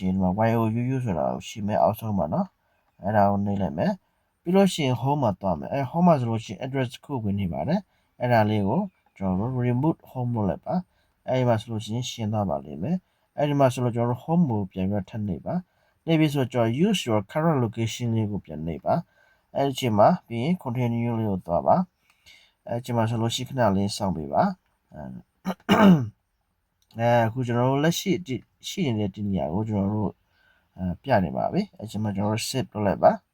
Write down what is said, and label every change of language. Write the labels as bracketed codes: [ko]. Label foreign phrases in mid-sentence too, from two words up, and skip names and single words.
[my] ရင်ဒီမှာ YOUU ဆိုတာရှိမယ်အောက်ဆုံးမှာเนาะအဲ့ဒါကိုနှိပ်လိုက်မယ်ပြီးလို့ရှိရင် home မှာသွားမယ်home မှာဆိုလို့ရှိရင် address ခုဝင်နေပါတယ်အဲ့ဒါလေးကိုကျွန်တော်တို့ [en] remove home [my] လုပ်လိုက်ပါအဲ့ဒီမှာဆိုလို့ရှိရင်ရှင်းသွားပါလိမ့်မယ်အဲ့ဒီမှာဆိုလို့ကျွန်တော်တို့ home ကိုပြန်ပြီးထပ်နှိပ်ပါနှိပ်ပြီးဆိုကျွန်တော် [en] use your current location [my] လေးကိုပြန်နှိပ်ပါအဲ့ဒီအချိန်မှာပြီးရင် continue လေးကိုသွားပါအဲ့ဒီအချိန်မှာဆိုလို့ရှိခဏလေးစောင့်ပေးပါ အခုကျွန်တော်တို့လက်ရှိနေတဲ့ဒီနေရာကိုကျွန်တော်တို့ပြနေပါပြီအဲ့ဒီအချိန်မှာကျွန်တော်တို့ save လုပ်လိုက်ပါ